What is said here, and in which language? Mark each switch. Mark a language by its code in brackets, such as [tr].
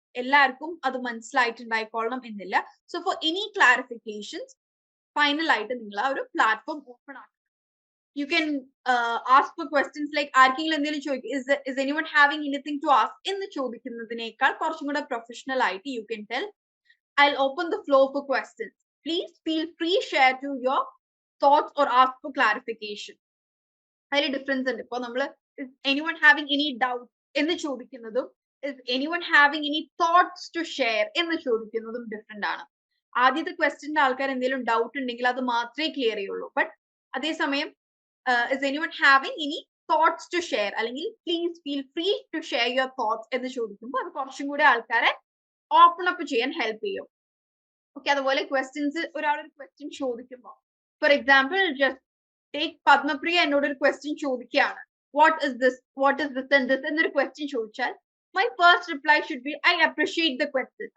[ml] എല്ലാവർക്കും അത് മനസ്സിലായിട്ടുണ്ടായിക്കൊള്ളണം എന്നില്ല. [en] so for any clarifications [ml] final ആയിട്ട് നിങ്ങൾ ആ ഒരു പ്ലാറ്റ്ഫോം ഓപ്പൺ ആക്കുക. [en] you can ask for questions like [ml] ആർക്കെങ്കിലും എന്തെങ്കിലും ചോദിക്കും, [en] is anyone having anything to ask [ml] എന്ന് ചോദിക്കുന്നതിനേക്കാൾ കുറച്ചും കൂടെ പ്രൊഫഷണൽ ആയിട്ട് [en] You can tell, I'll open the floor for questions. Please feel free share to your thoughts or ask for clarification. [ml] അതിൽ difference ഉണ്ട്. ഇപ്പൊ നമ്മള് [en] is anyone having any doubt [ml] എന്ന് ചോദിക്കുന്നതും [en] is anyone having any thoughts to share [ml] എന്ന് ചോദിക്കുന്നതും different ആണ്. ആദ്യത്തെ ക്വസ്റ്റ്യന്റെ ആൾക്കാർ എന്തെങ്കിലും ഡൗട്ട് ഉണ്ടെങ്കിൽ അത് മാത്രമേ ക്ലിയർ ചെയ്യുള്ളൂ. ബട്ട് അതേസമയം [en] is anyone having any thoughts to share [ml] അല്ലെങ്കിൽ [en] please feel free to share your thoughts [ml] എന്ന് ചോദിക്കുമ്പോൾ അത് കുറച്ചും കൂടി ആൾക്കാരെ ഓപ്പൺ അപ്പ് ചെയ്യാൻ ഹെൽപ്പ് ചെയ്യും. ഓക്കെ, അതുപോലെ ക്വസ്റ്റ്യൻസ് ഒരാളൊരു ക്വസ്റ്റ്യൻ ചോദിക്കുമ്പോൾ for example [en] just take [ml] Padmapriya എന്നോട് ഒരു ക്വസ്റ്റ്യൻ ചോദിക്കുകയാണ്, [en] what is this and this [ml] എന്നൊരു ക്വസ്റ്റ്യൻ ചോദിച്ചാൽ [en] My first reply should be I appreciate the question.